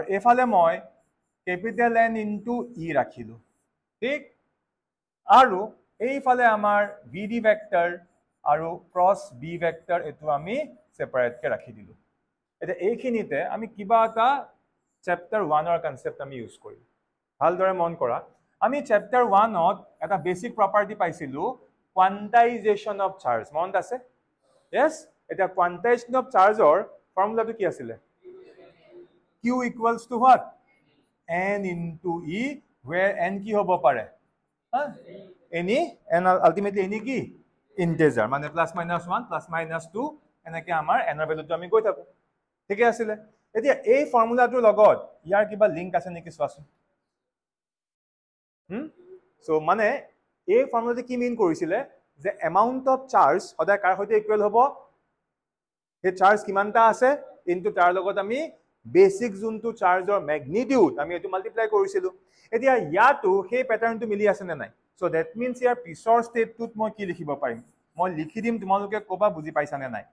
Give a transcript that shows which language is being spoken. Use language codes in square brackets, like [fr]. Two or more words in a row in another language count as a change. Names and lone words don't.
[as] এফালে মই [en] capital N into e [as] ৰাখিলো ঠিক আৰু এইফালে আমাৰ vd ভেক্টৰ আৰু [en] cross B vector [as] এটো আমি সেপাৰেট কে ৰাখি দিলো এটা এইখিনিতে আমি কিবা এটা চ্যাপ্টাৰ 1 ৰ কনসেপ্ট আমি ইউজ কৰিম ভালদৰে মন কৰা আমি চ্যাপ্টাৰ 1 ত এটা [en] basic property [as] পাইছিলো [en] quantization of charge [as] মনত আছে yes এটা [en] quantization of charge [as] ফৰ্মুলাটো কি আছিল [en] q equals to what n into e where n [as] কি হ'ব পাৰে [en] any and ultimately any [as] কি integer মানে [en] plus minus 1 plus minus 2 [as] এনেকে আমাৰ n ৰ ভ্যালুটো আমি গৈ থাকো ঠিক আছে এতিয়া এই ফৰ্মুলাটোৰ লগত ইয়াৰ কিবা লিংক আছে নেকি চোৱাচোন সো মানে এই ফৰ্মুলাটো কি মিন কৰিছিলে যে [en] amount of charge [as] সদায় কাৰ সৈতে ইকুৱেল হ'ব হে চাৰ্জ কিমানটা আছে ইনটু তাৰ লগত আমি বেসিক যোনটো চাৰ্জৰ ম্যাগনিটিউড আমি এটো মাল্টিপ্লাই কৰিছিলো এতিয়া ইয়াটো সেই প্যাটাৰ্নটো মিলি আছে নে নাই [en] so that means [as] ইয়াৰ পিছৰ স্টেপটোত মই কি লিখিব পাৰিম মই লিখি দিম তোমালোকে কবা বুজি পাইছা নে নাই